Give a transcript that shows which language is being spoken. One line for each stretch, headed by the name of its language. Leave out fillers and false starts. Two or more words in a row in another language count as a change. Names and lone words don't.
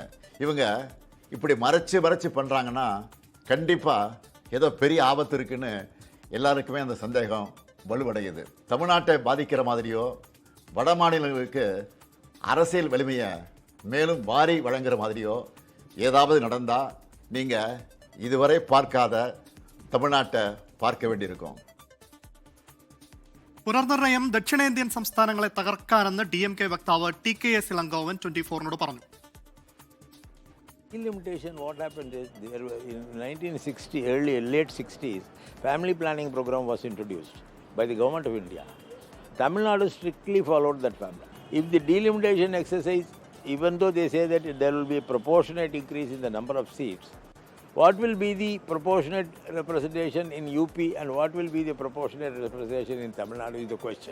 Tamil: இவங்க இப்படி மறைச்சு பண்ணுறாங்கன்னா கண்டிப்பாக ஏதோ பெரிய ஆபத்து இருக்குன்னு எல்லாருக்குமே அந்த சந்தேகம் வலுவடையுது. தமிழ்நாட்டை பாதிக்கிற மாதிரியோ வட மாநிலங்களுக்கு அரசியல் வலிமையை மேலும் வாரி வழங்குற மாதிரியோ ஏதாவது நடந்தால் நீங்கள் இதுவரை பார்க்காத தமிழ்நாட்டை பார்க்க வேண்டியிருக்கும்.
Malayalam: പുനർനിർണയം ദക്ഷിണേന്ത്യൻ സംസ്ഥാനങ്ങളെ തകർക്കാനെന്ന് DMK വക്താവ് TKS ഇളങ്കോവൻ 24-നോട് പറഞ്ഞു.
English: Delimitation, what happened is there were in 1960, late 60s, family planning program was introduced by the government of India. Tamil Nadu strictly followed that family. If the delimitation exercise, even though they say that there will be a proportionate increase in the number of seats, what will be the proportionate representation in UP and what will be the proportionate representation in Tamil Nadu is the question.